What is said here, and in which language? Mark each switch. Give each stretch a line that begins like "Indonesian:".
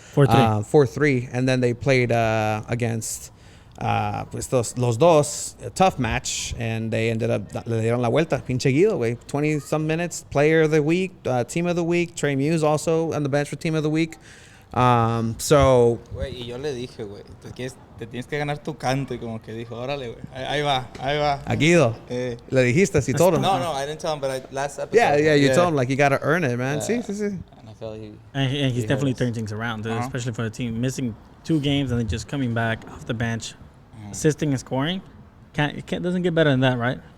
English: 4-3. 4-3. And then they played against Los Dos, a tough match, and they ended up
Spanish: le dieron la vuelta. Pinche Guido, güey.
English: 20-some minutes, player of the week, team of the week. Trey Muse also on the bench for team of the week. So...
Spanish: Güey, y yo le dije, güey, te tienes que ganar tu canto. Y como que dijo, órale, güey, ahí va. A Guido. Le dijiste,
English: you told him. No, I didn't tell him, but last episode. Yeah, you told him, like, you got to earn it, man.
Spanish: Sí.
English: And I felt And he's definitely has. turned things around, dude, especially for the team. Missing 2 games and then just coming back off the bench, assisting and scoring. Doesn't get better than that, right?